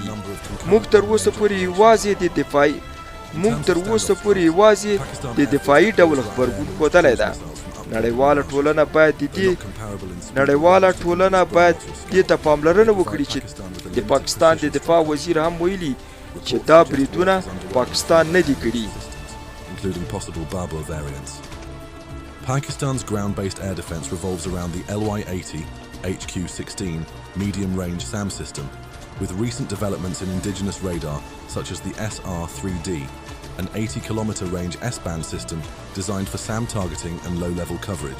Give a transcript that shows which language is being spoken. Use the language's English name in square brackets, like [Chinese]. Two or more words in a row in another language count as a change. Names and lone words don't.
[Pashto] موږ تر اوسه پورې یوازې د دفاعي ډول خبرګون ښودلی ده. نړیواله ټولنه باید دې ته پاملرنه وکړي چې د پاکستان د دفاع وزیر هم ویلي چې دا بریدونه پاکستان نه دي کړي. [English] Pakistan's ground-based air defense revolves around the LY-80 HQ-16 medium-range SAM system, with recent developments in indigenous radar such as the SR-3D, an 80-kilometer range S-band system designed for SAM targeting and low-level coverage.